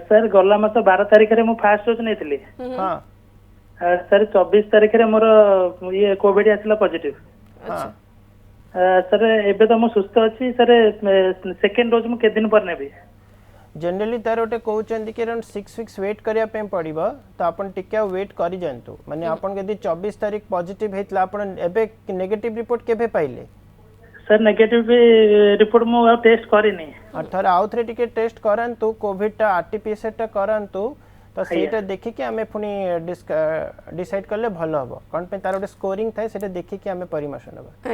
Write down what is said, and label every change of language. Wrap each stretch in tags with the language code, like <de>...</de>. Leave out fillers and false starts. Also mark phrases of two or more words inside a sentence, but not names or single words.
<or>ସର ଗଲା ମାସ 12 ତାରିଖ ରେ ମୁଁ</or> <en>first dose</en> <or>ନେଇଥିଲି ହଁ ସର 24 ତାରିଖ ରେ ମୋର ଏ କୋଭିଡ ଆସିଲା ପଜିଟିଭ ହଁ ସର ଏବେ ତ ମୁଁ ସୁସ୍ଥ ଅଛି ସର</or> <en>second dose</en> <or>ମୁଁ କେଉଁ ଦିନ ପରେ ନେବି ଜେନେରାଲି ତାର ଗୋଟେ କହୁଛନ୍ତି କି</or> <en>around 6 weeks wait</en> <or>କରିବା ପାଇଁ ପଡ଼ିବ ତ ଆପଣ ଟିକେ</or> <en>wait</en> <or>କରି ଯାଆନ୍ତୁ ମାନେ ଆପଣ ଯଦି 24 ତାରିଖ ପଜିଟିଭ ହେଇଥିଲେ ଆପଣ ଏବେ</or> <en>negative report</en> <or>କେବେ ପାଇଲେ ସର</or> <en>negative report</en> <or>ମୁଁ ଟେଷ୍ଟ କରିନି ଥରେ ଆଉ ଥରେ ଟିକେ ଟେଷ୍ଟ କରନ୍ତୁ କୋଭିଡ ଟା ଆରଟିପିସିଆର ଟା କରନ୍ତୁ ତ ସେଟା ଦେଖି କି ଆମେ ପୁଣି ଡିସାଇଡ କଲେ ଭଲ ହେବ କଣ ପାଇଁ ତାର ଗୋଟେ ସ୍କୋରିଂ ଥାଏ ସେଟା ଦେଖି କି ଆମେ ପରମିଶନ ହେବ।</or>